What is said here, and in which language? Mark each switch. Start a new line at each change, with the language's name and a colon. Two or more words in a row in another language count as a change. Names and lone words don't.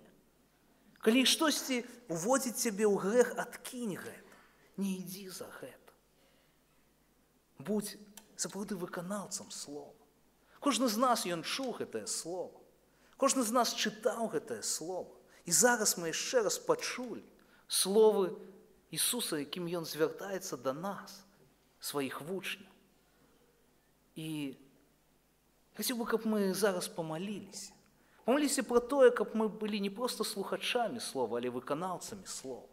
Belarusian: Калі штосьці уводзіць цябе ў грэх, адкінь гэта, не ідзі за гэта. Будзь сапраўды выканаўцам слова. Кожны з нас ён чуў гэтае слово. Кожны з нас чытаў гэтае слово.
Ukrainian: І зараз ми ще раз почули слово Ісуса, яким Він звертається до нас, своїх вучнів. І хотів би, щоб ми зараз помолилися. Помолилися про те, щоб ми були не просто слухачами слова, але виконавцями слова.